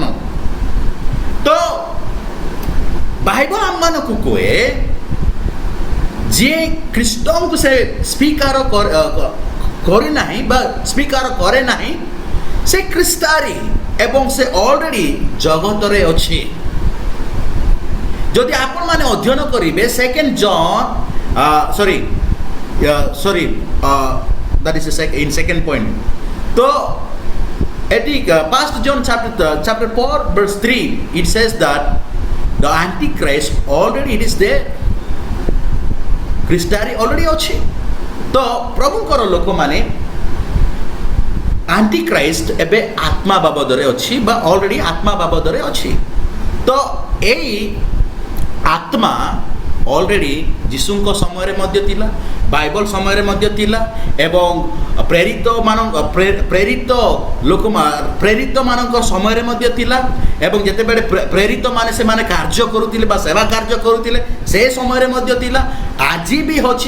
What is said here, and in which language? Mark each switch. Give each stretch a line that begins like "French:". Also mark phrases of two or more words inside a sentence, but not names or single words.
Odia: ତ ବାଇବଲ ଆମମାନଙ୍କୁ କୁହେ ଯିଏ ଖ୍ରୀଷ୍ଟଙ୍କୁ ସେ ସ୍ୱୀକାର କରି ନାହିଁ ବା ସ୍ୱୀକାର କରେ ନାହିଁ ସେ ଖ୍ରୀଷ୍ଟାରୀ ଏବଂ ସେ ଅଲରେଡି ଜଗତରେ ଅଛି। ଯଦି ଆପଣମାନେ ଅଧ୍ୟୟନ କରିବେ ସେକେଣ୍ଡ ଜନ୍
English: that is in second point,
Odia: ତ ଏଠି
English: 1 John chapter 4 verse 3 it says that the antichrist already it is there,
Odia: ଖ୍ରୀଷ୍ଟାରୀ ଅଲରେଡି ଅଛି। ତ ପ୍ରଭୁଙ୍କର ଲୋକମାନେ ଆଣ୍ଟିକ୍ରାଇଷ୍ଟ ଏବେ ଆତ୍ମା ବାବଦରେ ଅଛି ବା ଅଲରେଡି ଆତ୍ମା ବାବଦରେ ଅଛି। ତ ଏଇ ଆତ୍ମା ଅଲରେଡି ଯୀଶୁଙ୍କ ସମୟରେ ମଧ୍ୟ ଥିଲା, ବାଇବଲ ସମୟରେ ମଧ୍ୟ ଥିଲା ଏବଂ ପ୍ରେରିତମାନଙ୍କ ସମୟରେ ମଧ୍ୟ ଥିଲା ଏବଂ ଯେତେବେଳେ ପ୍ରେରିତମାନେ ସେମାନେ କାର୍ଯ୍ୟ କରୁଥିଲେ ବା ସେବା କାର୍ଯ୍ୟ କରୁଥିଲେ ସେ ସମୟରେ ମଧ୍ୟ ଥିଲା, ଆଜି ବି ଅଛି।